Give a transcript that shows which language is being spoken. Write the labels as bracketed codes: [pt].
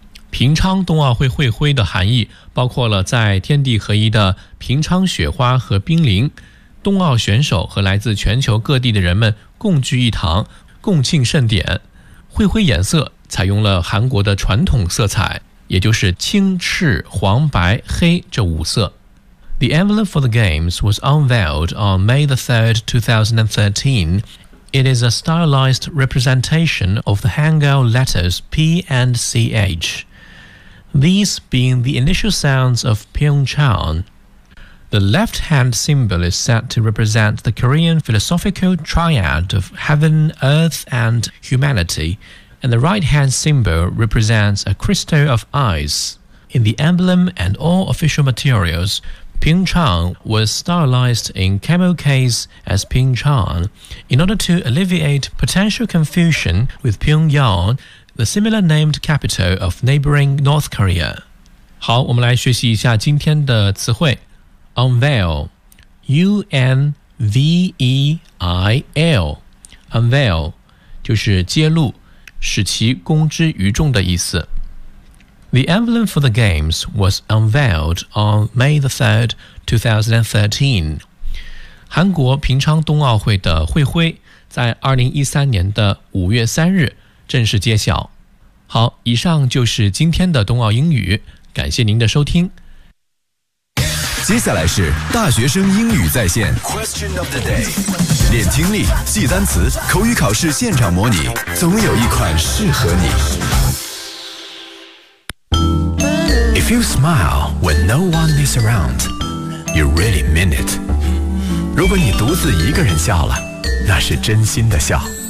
[zh] 平昌冬奥会会徽的含义包括了在天地合一的平昌雪花和冰凌，冬奥选手和来自全球各地的人们共聚一堂，共庆盛典。会徽颜色采用了韩国的传统色彩，也就是青、赤、黄、白、黑这五色。 [en] The emblem for the Games was unveiled on May 3, 2013. It is a stylized representation of the Hangul letters P and CH, these being the initial sounds of Pyeongchang. The left-hand symbol is said to represent the Korean philosophical triad of heaven, earth, and humanity, and the right-hand symbol represents a crystal of ice. In the emblem and all official materials,Pyeongchang was stylized in camo case as Pyeongchang. In order to alleviate potential confusion with Pyongyang, the similar named capital of neighboring North Korea. [zh] 好，我们来学习一下今天的词汇。 Unveil, U-N-V-E-I-L, Unveil, 就是揭露，使其公之于众的意思。 [en] The emblem for the Games was unveiled on May 3, 2013. [zh] 韩国平昌冬奥会的会徽在2013年的5月3日正式揭晓。好，以上就是今天的冬奥英语，感谢您的收听。接下来是大学生英语在线 Question of the day， 练听力，记单词，口语考试现场模拟，总有一款适合你。 [en] If you smile when no one is around, you really mean it. [zh] 如果你独自一个人笑了，那是真心的笑。